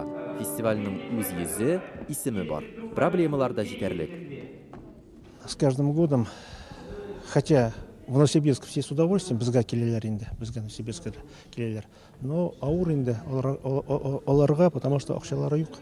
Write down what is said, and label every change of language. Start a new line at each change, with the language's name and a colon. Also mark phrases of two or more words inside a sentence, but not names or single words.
Tatar: Фестивальнең үз йөзе, исеме бар. Проблемалар да җитәрлек.
Russian: С каждым годом, хотя в Новосибирск все с удовольствием,
Tatar: безгә киләләр инде, безгә Новосибирскә киләләр, но ауыр инде аларга,
Russian: потому что
Tatar: акчалары юк.